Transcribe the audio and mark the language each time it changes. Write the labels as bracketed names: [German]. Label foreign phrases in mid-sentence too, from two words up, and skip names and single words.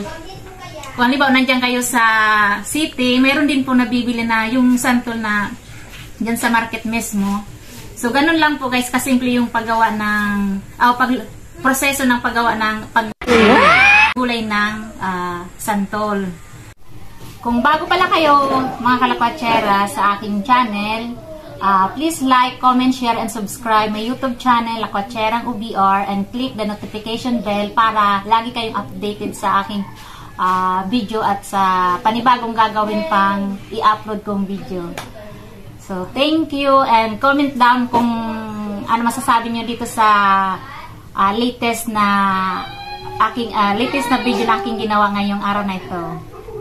[Filipino] Kung halimbawa nandiyan kayo sa city, meron din po nabibili na yung santol na dyan sa market mismo. So, ganun lang po guys, kasimple yung paggawa ng, proseso ng paggawa ng gulay ng santol. Kung bago pala kayo mga kalapatsera sa aking channel, [English] please like, comment, share, and subscribe my YouTube channel, [Filipino] Lakwatsera OBR, [English] and click the notification bell [Filipino] para lagi kayong updated sa aking video at sa panibagong gagawin pang i-upload kong video. [English] So, thank you and comment down [Filipino] kung ano masasabi nyo dito sa latest na video na aking ginawa ngayong araw na ito.